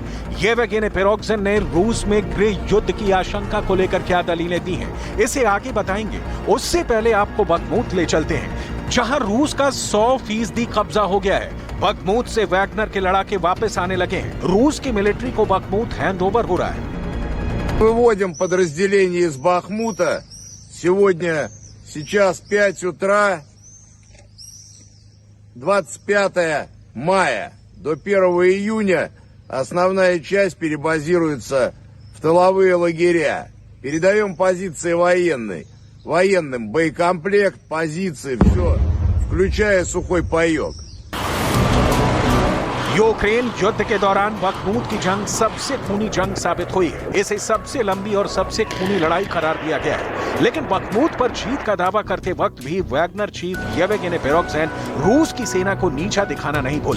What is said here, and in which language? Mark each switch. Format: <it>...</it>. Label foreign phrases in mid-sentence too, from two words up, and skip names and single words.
<hi>येवगेनी प्रिगोजिन ने रूस में गृह युद्ध की आशंका को लेकर क्या दलीलें दी हैं, इसे आगे बताएंगे। उससे पहले आपको बखमूत ले चलते हैं, जहां रूस का 100% कब्जा हो गया है। बखमूत से वैगनर के लड़ाके वापस आने लगे हैं। रूस की मिलिट्री को बखमूत हैंडओवर हो रहा है।</hi> <ru>Выводим подразделение из Бахмута. Сейчас 5 утра, 25 мая. До 1 июня основная часть перебазируется в тыловые лагеря. Передаем позиции военным боекомплект, позиции, все, включая сухой паек.</ru> <hi>यूक्रेन युद्ध के दौरान बखमूत की जंग सबसे खूनी जंग साबित हुई है। इसे सबसे लंबी और सबसे खूनी लड़ाई करार दिया गया है। लेकिन बखमूत पर जीत का दावा करते वक्त भी वैगनर चीफ येवगेनी प्रिगोजिन रूस की सेना को नीचा दिखाना नहीं भूले।</hi>